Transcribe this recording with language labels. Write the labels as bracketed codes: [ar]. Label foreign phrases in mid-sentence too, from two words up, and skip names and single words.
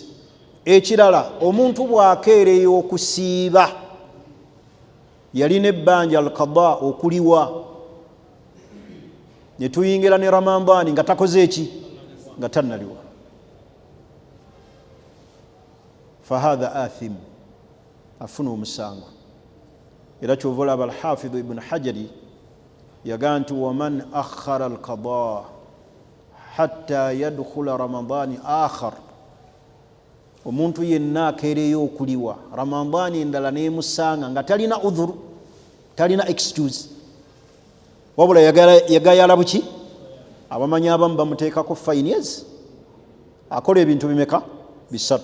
[lg] Ekirala omuntu bw'akeereyo okusiiba yalina ebbanja al-qada okuliwa ne tuyingira ne Ramadani nga takoze eki nga tannaliwa [ar] فهذا آثم [lg] afuna omusango. Era kyova olaba [ar] al-Hafidh Ibn Hajari [lg] yagaa nti [ar] ومن أخر القضاء حتى يدخل رمضان آخر, [lg] omuntu yenna akeereyo okuliwa Ramadani endala nemusanga nga talina udhuru talina excuse wabula yagayala buki abamanyi abamu bamuteekako fines akola ebintu bimeka 3.